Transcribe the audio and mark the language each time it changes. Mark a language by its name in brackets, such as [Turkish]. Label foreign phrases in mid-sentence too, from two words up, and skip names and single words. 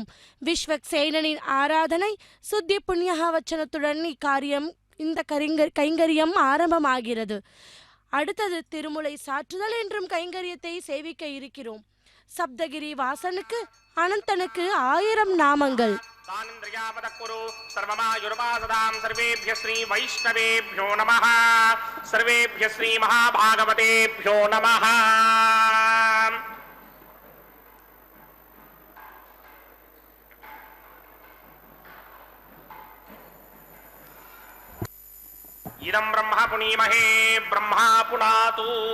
[Tamil] விஸ்வக்சேனனின் ஆராதனை சுத்தி புண்ணியவச்சனத்துடன் இந்த கைங்கரியம் ஆரம்பமாகிறது. அடுத்தது திருமுலை சாற்றுதல் என்றும் கைங்கரியத்தை சேவிக்க இருக்கிறோம். சப்தகிரி வாசனுக்கு அனந்தனுக்கு 1000 நாமங்கள். [Sanskrit] सर्वेभ्य श्री वैष्णवेभ्यो नमः, सर्वेभ्य श्री महाभागवतेभ्यो नमः. इदं ब्रह्म पुनीमहे ब्रह्मा पुनातु.